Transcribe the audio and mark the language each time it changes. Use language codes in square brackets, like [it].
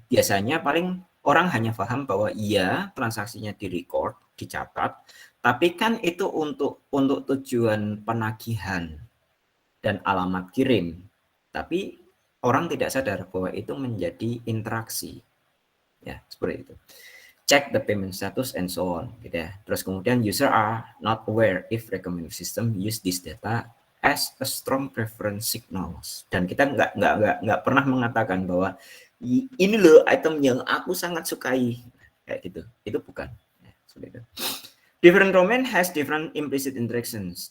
[id] Biasanya paling orang hanya paham bahwa iya transaksinya direcord, dicatat, tapi kan itu untuk tujuan penagihan dan alamat kirim. Tapi orang tidak sadar bahwa itu menjadi interaksi. Ya, seperti itu. [en] Check the payment status and so on [id] gitu ya. Terus kemudian [en] user are not aware if recommender system use this data as a strong preference signals. [id] Dan kita nggak pernah mengatakan bahwa ini loh item yang aku sangat sukai kayak gitu. Itu bukan. Ya, seperti itu. [en] Different domain has different implicit interactions.